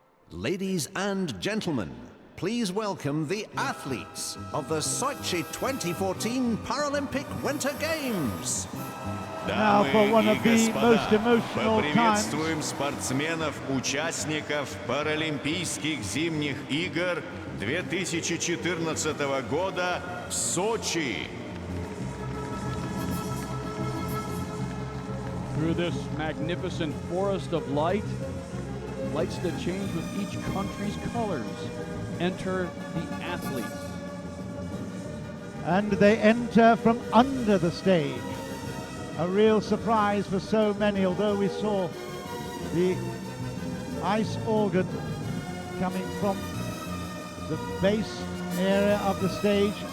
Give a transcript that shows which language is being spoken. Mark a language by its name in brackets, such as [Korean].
[English] Ladies and gentlemen, please welcome the athletes of the Sochi 2014 Paralympic Winter Games. Now for one of the most emotional times. [Russian] Поприветствуем спортсменов-участников Паралимпийских зимних игр 2014 года в Сочи. [English] Through this magnificent forest of light, lights that change with each country's colors, enter the athletes. And they enter from under the stage. A real surprise for so many, although we saw the ice organ coming from the base area of the stage.